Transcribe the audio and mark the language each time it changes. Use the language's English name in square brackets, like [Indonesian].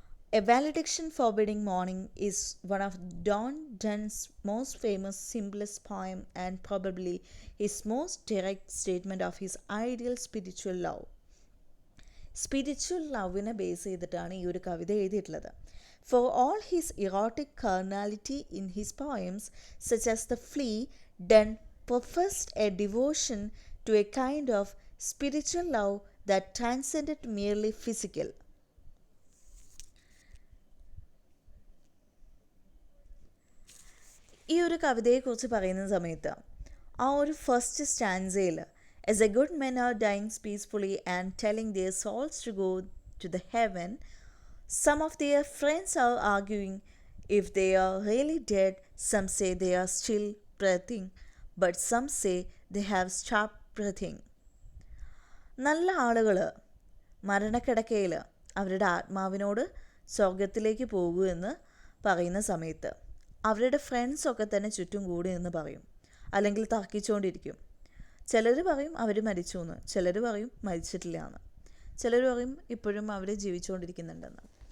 [English] A Valediction Forbidding Morning is one of John Donne's most famous simplest poem and probably his most direct statement of his ideal spiritual love. [Malayalam] Spiritual ലവിനെ base ചെയ്തിട്ടാണ് ഈ ഒരു കവിത എഴുതിയിട്ടുള്ളത്. [English] For all his erotic carnality in his poems, such as The Flea, Donne professed a devotion to a kind of spiritual love that transcended merely physical. [Malayalam] ഈ ഒരു കവിതയെക്കുറിച്ച് പറയുന്ന സമയത്ത് ആ ഒരു first സ്റ്റാൻസയിൽ [English] as a good men are dying peacefully and telling their souls to go to the heaven, [Malayalam] some of their friends are arguing if they are really dead. [English] Some say they are still breathing, but some say they have stopped breathing. [Malayalam] നല്ല ആളുകൾ മരണക്കിടക്കയിൽ അവരുടെ ആത്മാവിനോട് സ്വർഗത്തിലേക്ക് പോകൂ എന്ന് പറയുന്ന സമയത്ത് അവരുടെ ഫ്രണ്ട്സൊക്കെ തന്നെ ചുറ്റും കൂടി എന്ന് പറയും, അല്ലെങ്കിൽ തർക്കിച്ചുകൊണ്ടിരിക്കും. ചിലർ പറയും അവർ മരിച്ചു എന്ന്, ചിലർ പറയും മരിച്ചിട്ടില്ല എന്ന്, ചിലർ പറയും ഇപ്പോഴും അവർ ജീവിച്ചുകൊണ്ടിരിക്കുന്നുണ്ടെന്ന്.